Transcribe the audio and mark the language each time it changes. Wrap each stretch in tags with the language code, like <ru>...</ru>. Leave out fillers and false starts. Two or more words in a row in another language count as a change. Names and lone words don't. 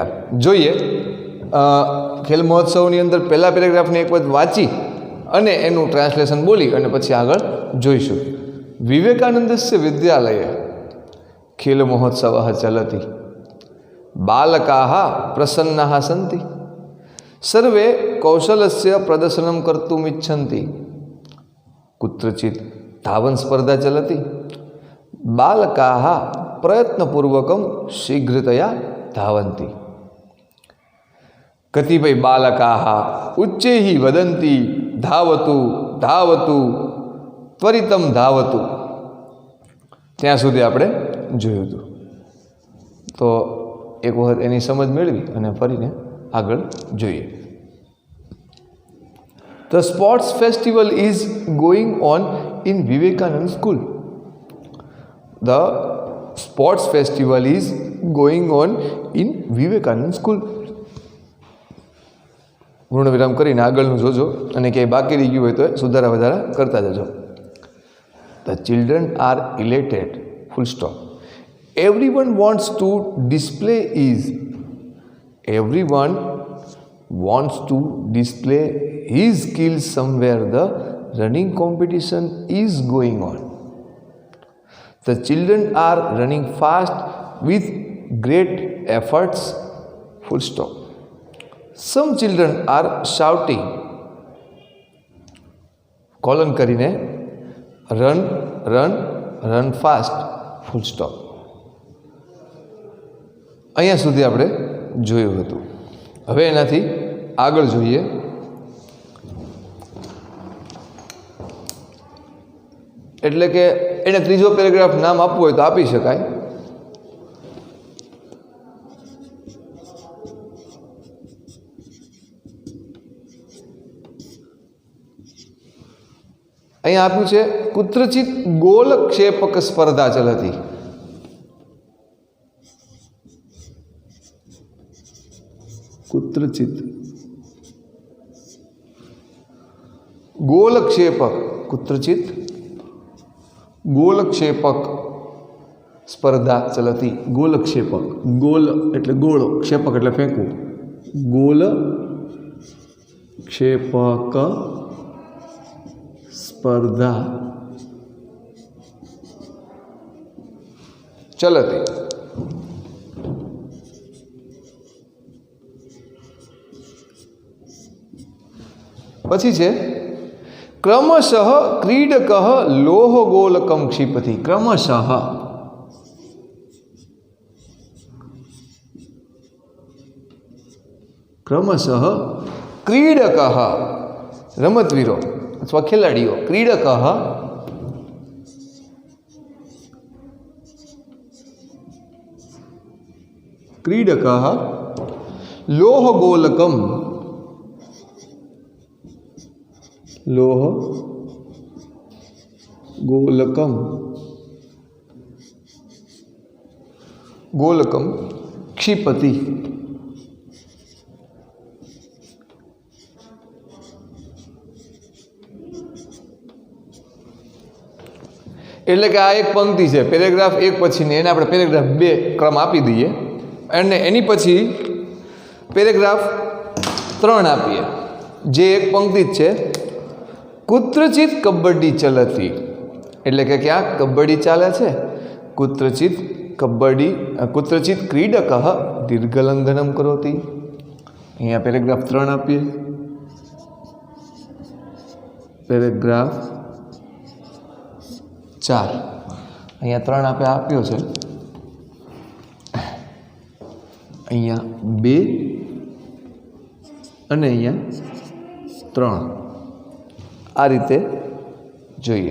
<gu>જોઈએ ખેલ મહોત્સવની અંદર પહેલા પેરેગ્રાફની એક વખત વાંચી અને એનું ટ્રાન્સલેશન બોલી અને પછી આગળ જોઈશું.</gu> <sa>વિવેકાનંદસ્ય વિદ્યાલયે ખેલ મહોત્સવ ચલતિ, બાલકાઃ પ્રસન્નાઃ સન્તિ, સર્વે કૌશલસ્ય પ્રદર્શનમ કર્તુમ ઇચ્છन्ति, कुत्रचित् धावन स्पर्धा चलति, बालकाः प्रयत्नपूर्वकं शीघ्रतया धावन्ति, कतिपय बालकाः उच्चैः वदन्ति धावतु धावतु त्वरितं धावतु.</sa> <gu>ત્યાં સુધી આપણે જોયું હતું. તો એક વખત એની સમજ મેળવી અને ફરીને આગળ જોઈએ.</gu> <en>The sports festival is going on in Vivekanand School. The sports festival is going on in Vivekanand School.</en> <gu>પૂર્ણ વિરામ કરીને આગળનું જોજો અને ક્યાંય બાકી રહી ગયું હોય તો સુધારા વધારા કરતા જજો.</gu> <en>The children are elated. Full stop. Everyone wants to display is. Everyone wants to display his skills somewhere. The running competition is going on. The children are running fast with great efforts. Full stop. Some children are shouting. Colon કરીને run, run, run fast. Full stop.</en> <gu>અહીંયા સુધી આપણે જોયું હતું. હવે એનાથી આગળ જોઈએ. એટલે કે એને ત્રીજો પેરેગ્રાફ નામ આપવું હોય તો આપી શકાય. અહીંયા આપ્યું છે</gu> <sa>કુત્રચિત ગોલ ક્ષેપક સ્પર્ધા ચલતી. कुत्रचित गोलक्षेपक, कुत्रचित गोलक्षेपक स्पर्धा चलती. गोलक्षेपक, गोल</sa> <gu>એટલે ગોળો, ક્ષેપક એટલે ફેંકવું.</gu> <sa>गोलक्षेपक स्पर्धा चलती.</sa> <gu>પછી છે</gu> <sa>ક્રમશઃ ક્રીડક લોહ ગોલકમ ક્ષિપતિ. ક્રમશઃ ક્રમશઃ ક્રીડક</sa> <gu>રમતવીરો અથવા ખેલાડીઓ, ક્રીડક</gu> <sa>ક્રીડક લોહ ગોલકમ लोह गोलकम गोलकम क्षिपति.</sa> <gu>એટલે કે આ એક પંક્તિ છે, પેરેગ્રાફ એક પછીની, એને આપણે પેરેગ્રાફ 2 ક્રમ આપી દઈએ અને એની પછી પેરેગ્રાફ 3 આપીએ જે એક પંક્તિ જ છે.</gu> <sa>कुत्रचित कबड्डी चलती</sa> <gu>એટલે કે ક્યાં કબડ્ડી ચાલે છે.</gu> <sa>कुत्रचित कबड्डी, कुत्रचित क्रीडक दीर्घलंघनम करोति.</sa> <gu>અહીંયા પેરેગ્રાફ 3 આપીએ. પેરેગ્રાફ 4 અહીંયા 3 આપણે આપ્યો છે. અહીંયા 2 અને અહીંયા 3 આ રીતે જોઈએ.</gu>